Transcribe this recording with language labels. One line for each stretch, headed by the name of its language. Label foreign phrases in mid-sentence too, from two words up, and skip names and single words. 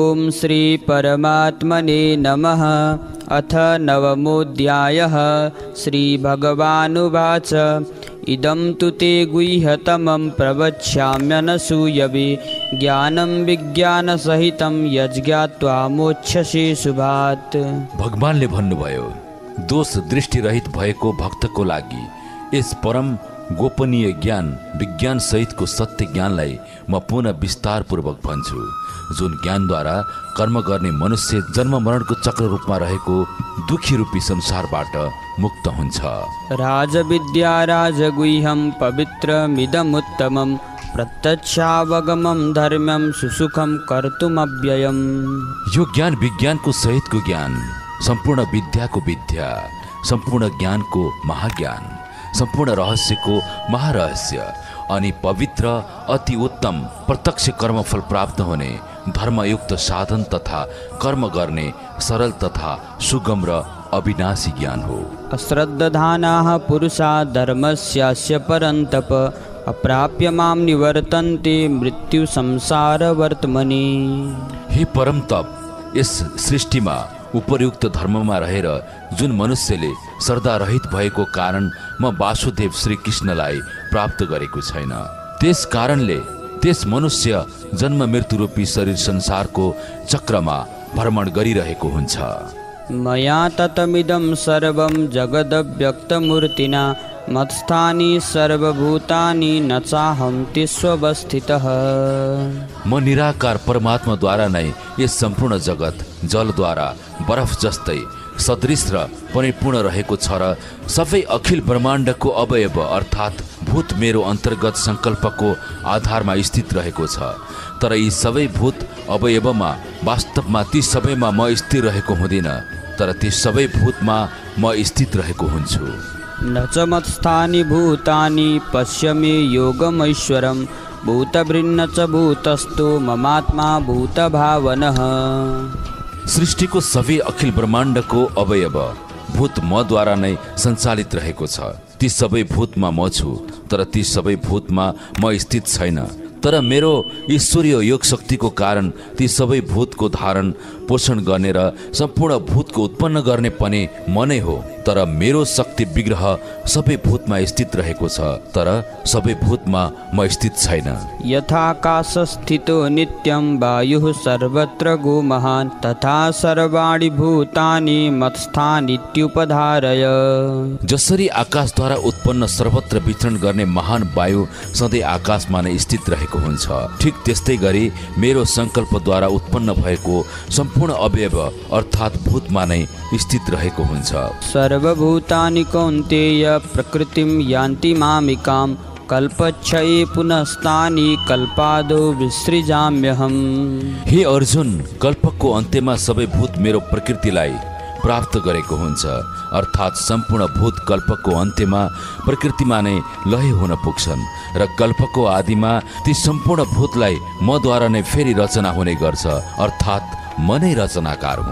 Sanskrit: श्री परमात्मने नमः। अथ नवमोऽध्यायः। श्रीभगवानुवाच इदं तु ते गुह्यतमं प्रवक्ष्याम्यनसूयवे ज्ञानं विज्ञानसहितं यज्ञात्वा मोक्षसे शुभात्।
Nepali: भगवानले भन्नुभयो, दोष दृष्टिरहित भएको भक्तको लागि यस परम गोपनीय ज्ञान विज्ञान सहितको सत्य ज्ञानलाई म पुनः विस्तारपूर्वक भन्छु, जुन ज्ञानद्वारा कर्म गर्ने मनुष्य जन्म मरणको चक्र रूपमा रहेको दुखी रूपी संसारबाट मुक्त हुन्छ।
Sanskrit: राजविद्या राजगुह्यं पवित्रमिदमुत्तमं प्रत्यक्षावगमं धर्म्यं सुसुखं कर्तुमव्ययम्।
Nepali: यो ज्ञान विज्ञानको सहितको ज्ञान, सम्पूर्ण विद्याको विद्या, सम्पूर्ण ज्ञानको महाज्ञान, सम्पूर्ण रहस्यको महारहस्य अनि पवित्र अति उत्तम प्रत्यक्ष कर्मफल प्राप्त हुने धर्मयुक्त साधन तथा कर्म गर्ने सरल तथा सुगम र अविनाशी ज्ञान हो।
Sanskrit: अश्रद्धधानाः पुरुषा धर्मस्यास्य परन्तप अप्राप्य मां निवर्तन्ते मृत्यु संसार वर्तमनि।
Nepali: हे परम तप, यस सृष्टिमा उपयुक्त धर्ममा रहेर जुन मनुष्यले श्रद्धा रहित भएको कारण म वासुदेव श्री कृष्णलाई प्राप्त गरेको छैन, त्यस कारणले त्यस मनुष्य जन्म मृत्यु रूपी शरीर संसारको चक्रमा भ्रमण गरिरहेको हुन्छ।
Sanskrit: मया ततमिदं सर्वं जगदव्यक्तमूर्तिना मत्स्थानि सर्वभूतानि न चाहं तिष्वस्थितः।
Nepali: म निराकार परमात्माद्वारा नै यस सम्पूर्ण जगत जलद्वारा बरफ जस्तै सदृश र परिपूर्ण रहेको छ र सबै अखिल ब्रह्माण्डको अवयव अर्थात् भूत मेरो अन्तर्गत सङ्कल्पको आधारमा स्थित रहेको छ। तर यी सबै भूत अवयवमा वास्तवमा ती सबैमा म स्थिर रहेको हुँदिन, तर ती सबै भूतमा म स्थित रहेको हुन्छु।
Sanskrit: न च मत्स्थानि भूतानि पश्य मे योगमैश्वरं भूतभृन्न च भूतस्थो ममात्मा भूतभावनः।
Nepali: सृष्टिको सबै अखिल ब्रह्माण्डको अवयव भूत मद्वारा नै सञ्चालित रहेको छ। ती सबै भूतमा म छु, तर ती सबै भूतमा म स्थित छैन। तर मेरो ईश्वरीय योग शक्तिको कारण ती सबै भूतको धारण पोषण गर्ने र सम्पूर्ण भूतको उत्पन्न गर्ने पनि म नै हो। तर मेरो शक्ति विग्रह सबै भूतमा स्थित रहेको छ, तर सबै भूतमा म स्थित छैन।
Sanskrit: यथाकाशस्थितो नित्यं वायुः सर्वत्र गो महान् तथा सर्वाणि भूतानि मत्स्थानीत्युपधारय।
Nepali: जसरी आकाशद्वारा उत्पन्न सर्वत्र विचरण गर्ने महान वायु सधैँ आकाशमा नै स्थित रहेको हुन्छ, ठिक त्यस्तै गरी मेरो सङ्कल्पद्वारा उत्पन्न भएको सम्पूर्ण अवयव अर्थात् भूतमा नै स्थित रहेको हुन्छ।
Sanskrit: सर्वभूतानि कौन्तेय प्रकृतिं यान्ति मामिकां कल्पक्षये पुनस्तानि कल्पादो विसृजाम्यहम्।
Nepali: हे अर्जुन, कल्पको अन्त्यमा सबै भूत मेरो प्रकृतिलाई प्राप्त गरेको हुन्छ, अर्थात् सम्पूर्ण भूत कल्पको अन्त्यमा प्रकृतिमा नै लय हुन पुग्छन् र कल्पको आदिमा ती सम्पूर्ण भूतलाई मद्वारा नै फेरि रचना हुने गर्छ, अर्थात् म नै रचनाकार हुँ।